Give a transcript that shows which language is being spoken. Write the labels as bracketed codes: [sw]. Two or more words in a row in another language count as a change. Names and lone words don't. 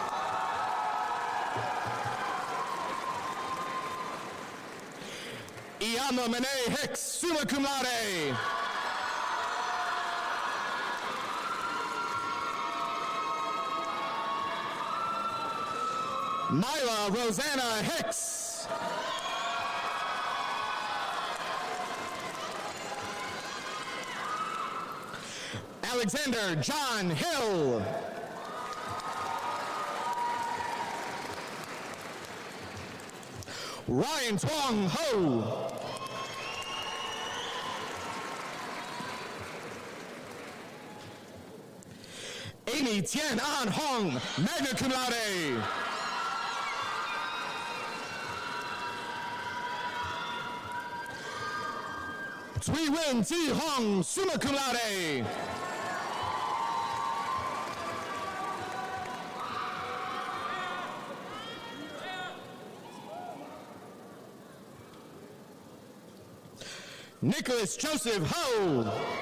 [en] Iama Mene Hicks, [la] summa cum laude. [en] Myla Rosanna Hicks. Alexander John Hill. Ryan Twong Ho. Amy Tien An Hong, [la] magna cum laude. [en] Tui Win Ti Hong, [la] summa cum laude. [en] Nicholas Joseph Ho.